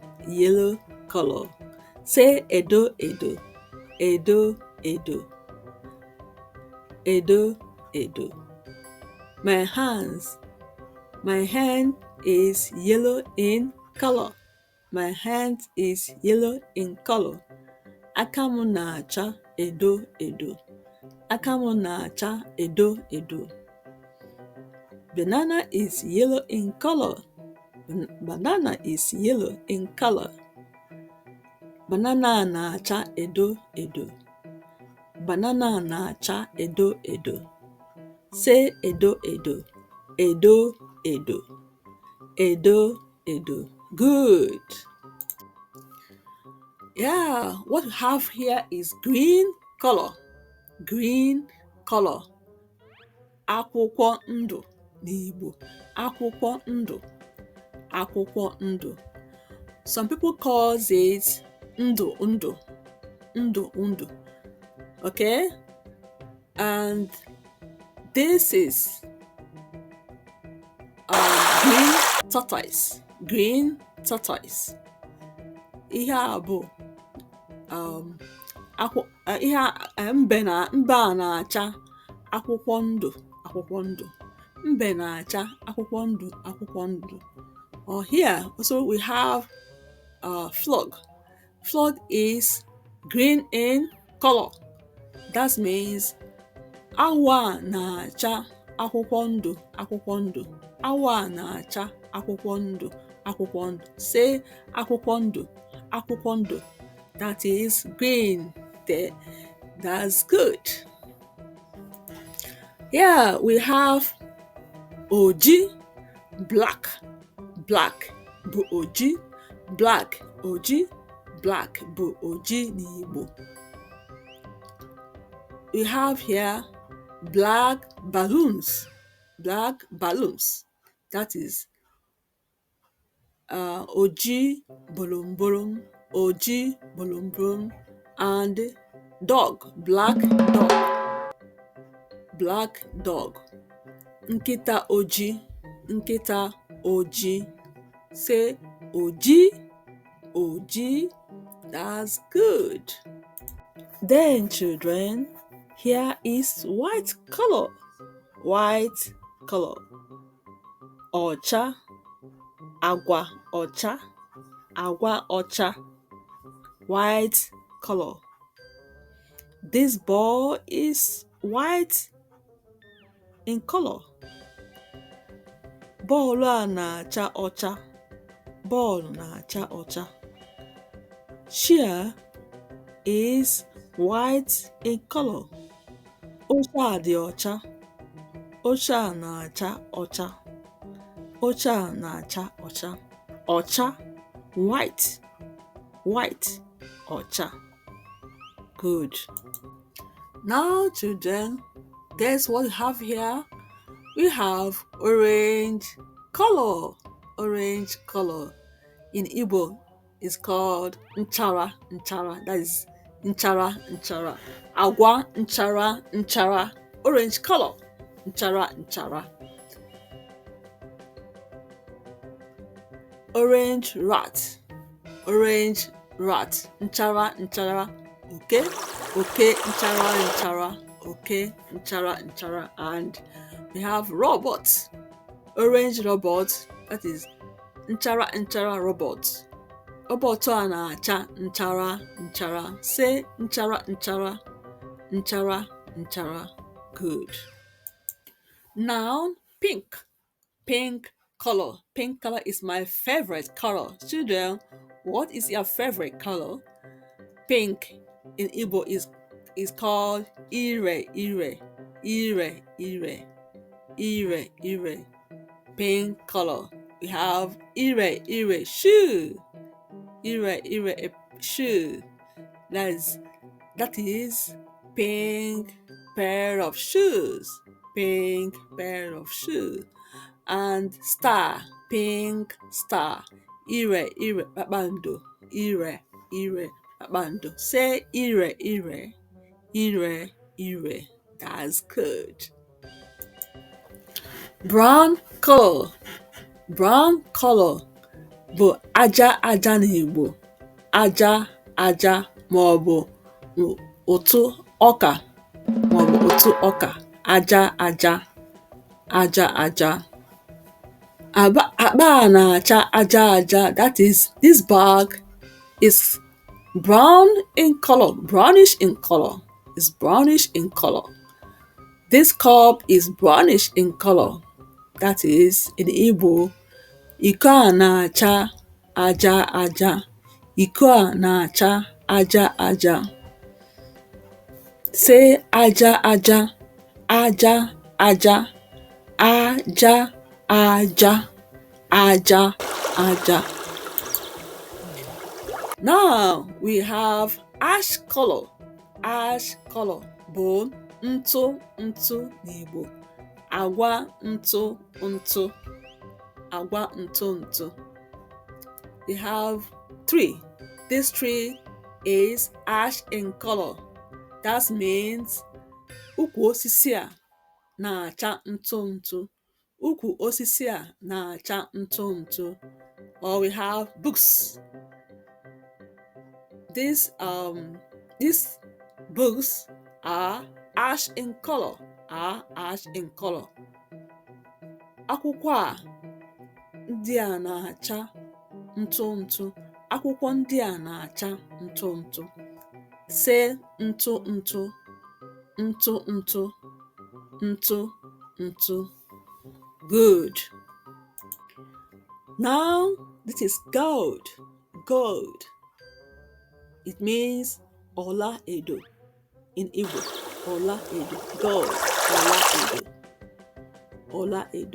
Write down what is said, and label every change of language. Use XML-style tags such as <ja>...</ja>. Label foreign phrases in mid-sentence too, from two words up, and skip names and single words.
<ig>Say Edo Edo.</ig> <en>My hand is yellow in color. My hand is yellow in color.</en> <ig>Aka m na-acha edo edo. Aka m na-acha edo edo.</ig> <en>Banana is yellow in color. Banana is yellow in color.</en> <ig>Banana na-acha edo edo. Banana na-acha edo edo. Say edo edo. Edo edo. Edo edo.</ig> <en>Good. Yeah, what we have here is green color. Green color.</en> <ig>Akwụkwọ ndụ n'Igbo. Akwụkwọ ndụ. Akwụkwọ ndụ.</ig> <en>Some people calls it</en> <ig>ndụ ndụ. Ndụ ndụ.</ig> <en>Okay? And this is green tortoise. Green tortoise.</en> <ig>Ihe a bụ mbe a na-acha akwụkwọ ndụ akwụkwọ ndụ. Mbe na-acha akwụkwọ ndụ akwụkwọ ndụ.</ig> <en>Or here also we have frog. Frog is green in color. That means</en> <ig>awa na-acha akwụkwọ ndụ akwụkwọ ndụ. Awa na-acha akwụkwọ ndụ akwụkwọ ndụ. Say akwụkwọ ndụ akwụkwọ ndụ.</ig> <en>That is green there. That's good. Yeah, we have Ojii Black.</en> <ig>Black bụ Ojii Black. Ojii Black bụ Ojii n'Igbo.</ig> <en>We have here black balloons. Black balloons. That is</en> <ig>Ojii bolom bolom. Ojii bolom bolom.</ig> <en>And dog. Black dog. Black dog.</en> <ig>Nkịta ojii. Nkịta ojii. Say Ojii. Ojii.</ig> <en>That's good. Then children, here is white color. White color.</en> <ig>Ọcha. Agwa ọcha. Agwa ọcha.</ig> <en>White color. This ball is white in color.</en> <ig>Bọọlụ a na-acha ọcha. Bọọlụ na-acha ọcha.</ig> <en>Chair is white in color.</en> <ig>Oche a dị ọcha. Oche a na-acha ọcha. Oche a na-acha ọcha. Ọcha.</ig> <en>White. White. Ọcha. Good. Now children, guess what we have here? We have orange color. Orange color. In Igbo, it's called Nchere.</en> <ig>Nchere. That is Nchere. Nchere. Agwa Nchere. Nchere.</ig> <en>Orange color.</en> <ig>Nchere. Nchere.</ig> <en>Orange rat. Orange rat.</en> <ig>Nchere. Nchere. Okay. Okay. Nchere. Nchere. Okay. Nchere. Nchere.</ig> <en>And we have robots. Orange robot. That is</en> <ig>Nchere. Nchere robot. Robot a na-acha nchara nchara. Say nchara nchara. Nchara nchara.</ig> <en>Good. Now pink. Pink color. Pink color is my favorite color. Children, what is your favorite color? Pink in Igbo is called</en> <ig>Ire Ire. Ire Ire. Ire Ire.</ig> <en>Pink color. We have</en> <ig>Ire Ire</ig> <en>shoe.</en> <ig>Ire Ire shoe.</ig> <en>That is pink pair of shoes. Pink pair of shoes. And star. Pink star.</en> <ig>Ire Ire kpakpando. Ire Ire kpakpando. Say Ire Ire. Ire Ire.</ig> <en>That's good. Brown color. Brown color</en> <ig>bụ aja aja n'Igbo. Aja aja maọbụ ụtụ ọka maọbụ ụtụ ọka. Aja aja. Aja aja. Akpa na-acha aja aja.</ig> <en>That is, this bag is brown in color, brownish in color. It's brownish in color. This cup is brownish in color. That is, in Igbo,</en> <ig>iko a na-acha aja aja. Iko a na-acha aja aja. Say aja aja, aja aja, aja aja, aja aja.</ig> <en>Now we have ash color. Ash color</en> <ig>bụ ntụ ntụ n'Igbo. Agwa ntụ ntụ. Agwa ntụ ntụ.</ig> <en>We have tree. This tree is ash in color. That means</en> <ig>ukwu osisi a na-acha ntụ ntụ. Ukwu osisi a na-acha ntụ ntụ.</ig> <en>Or we have books. These books are ash in color.</en> <ig>Akwụkwọ a ndị a na-acha ntụ ntụ. Akwụkwọ ndị a na-acha ntụ ntụ. Say ntụ ntụ, ntụ ntụ, ntụ ntụ.</ig> <en>Good. Now this is gold. Gold. It means</en> <ig>Ola Edo</ig> <en>in Igbo.</en> <ig>Ola Edo. Gold. Ola Edo. Ola Edo.</ig>